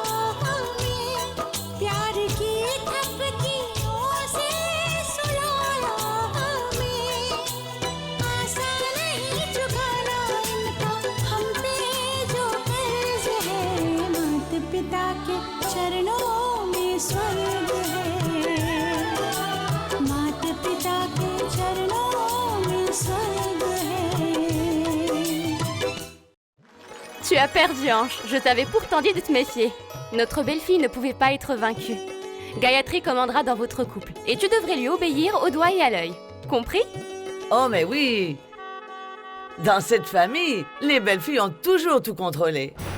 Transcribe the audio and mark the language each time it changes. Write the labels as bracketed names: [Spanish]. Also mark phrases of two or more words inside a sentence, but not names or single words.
[Hindi] हमें, प्यार की थपकियों से सुलाया हमें, आसान नहीं चुकाना इनका हम पे जो कर्ज है, माता पिता के चरणों में स्वर्ग है, माता पिता के चरणों में स्वर्ग है। [French] Tu as perdu, Ange. Je t'avais pourtant dit de te méfier. Notre belle-fille ne pouvait pas être vaincue. Gayatri commandera dans votre couple, et tu devrais lui obéir au doigt et à l'œil. Compris? Oh, mais oui! Dans cette famille, les belles-filles ont toujours tout contrôlé.